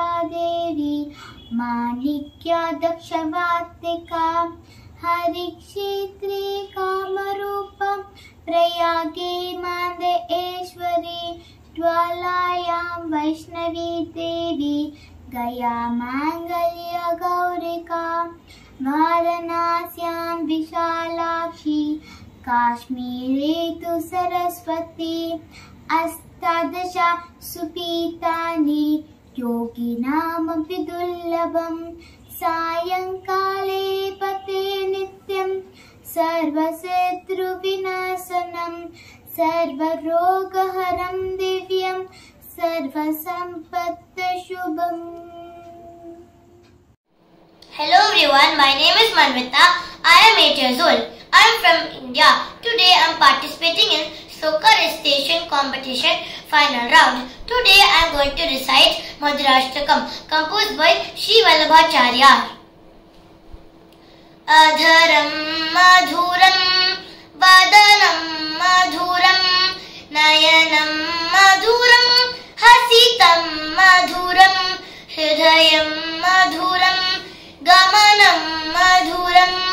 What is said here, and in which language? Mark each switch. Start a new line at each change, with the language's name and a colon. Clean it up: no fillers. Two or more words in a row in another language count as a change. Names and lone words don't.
Sanskrit: देवी माणिक्या दक्षवाटिका हरिक्षेत्रि कामरूपम् प्रयागे मन्दे ईश्वरी द्वालयं वैष्णवी देवी गया माङ्गल्य गौरिका वाराणस्यां विशालाक्षी काश्मीरे तु सरस्वती अष्टादश सुपीठानि योगिनाम् विदुल्लभम् सायंकाले पठे नित्यं सर्वशत्रु विनाशनम् सर्वरोगहरं दिव्यं सर्वसम्पत्त शुभम्.
English: Hello everyone, my name is Manvita. I am 8 years old. I am from India. Today I am participating in Sloka recitation competition final round. Today I am going to recite Madhurashtakam composed by Sri Vallabhacharya.
Sanskrit: अधरं मधुरं वदनं मधुरं नयनं मधुरं चरितं मधुरं हृदयं मधुरं गमनं मधुरं